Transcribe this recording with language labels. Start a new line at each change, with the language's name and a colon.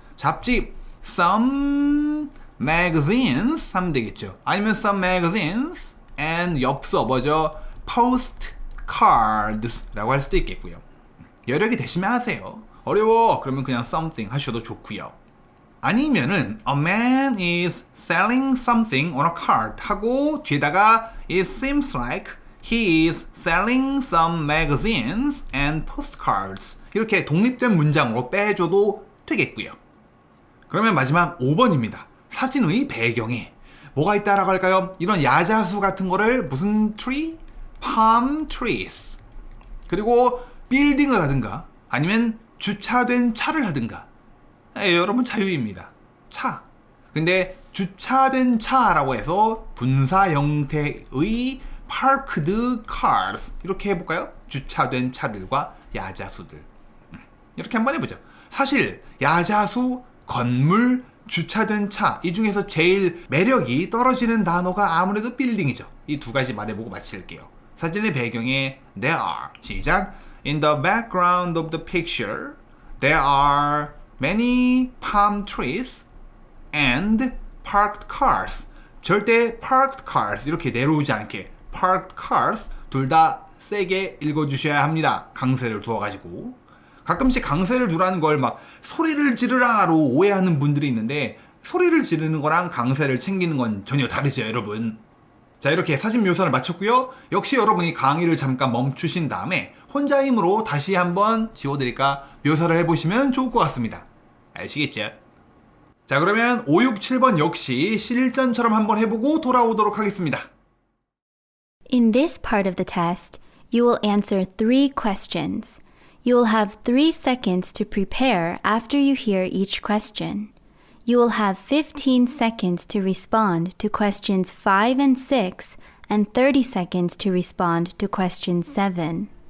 Korean: 잡지
English: some magazines
Korean: 하면 되겠죠. 아니면 some magazines and 엽서 뭐죠? postcards 라고 할 수도 있겠고요. 여력이 되시면 하세요. 어려워 그러면 그냥 something 하셔도 좋고요. 아니면은
English: a man is selling something on a cart
Korean: 하고 뒤에다가
English: it seems like he is selling some magazines and postcards
Korean: 이렇게 독립된 문장으로 빼줘도 되겠고요. 그러면 마지막 5번입니다. 사진의 배경에 뭐가 있다라고 할까요? 이런 야자수 같은 거를 무슨 tree?
English: palm trees.
Korean: 그리고 빌딩을 하든가 아니면 주차된 차를 하든가. 여러분 자유입니다. 차. 근데 주차된 차라고 해서 분사 형태의
English: parked cars
Korean: 이렇게 해볼까요? 주차된 차들과 야자수들. 이렇게 한번 해보죠. 사실 야자수, 건물, 주차된 차 이 중에서 제일 매력이 떨어지는 단어가 아무래도 빌딩이죠. 이 두 가지 말해보고 마칠게요. 사진의 배경에
English: there are
Korean: 시작
English: in the background of the picture there are many palm trees and parked cars.
Korean: 절대
English: parked cars
Korean: 이렇게 내려오지 않게 parked cars 둘 다 세게 읽어주셔야 합니다. 강세를 두어가지고. 가끔씩 강세를 두라는 걸 막 소리를 지르라로 오해하는 분들이 있는데 소리를 지르는 거랑 강세를 챙기는 건 전혀 다르죠, 여러분. 자, 이렇게 사진 묘사를 마쳤고요. 역시 여러분이 강의를 잠깐 멈추신 다음에 혼자 힘으로 다시 한번 지워드릴까 묘사를 해보시면 좋을 것 같습니다. 아시겠죠? 자, 그러면 5, 6, 7번 역시 실전처럼 한번 해보고 돌아오도록 하겠습니다.
English: In this part of the test, you will answer 3 questions. You will have 3 seconds to prepare after you hear each question. You will have 15 seconds to respond to questions 5 and 6 and 30 seconds to respond to question 7.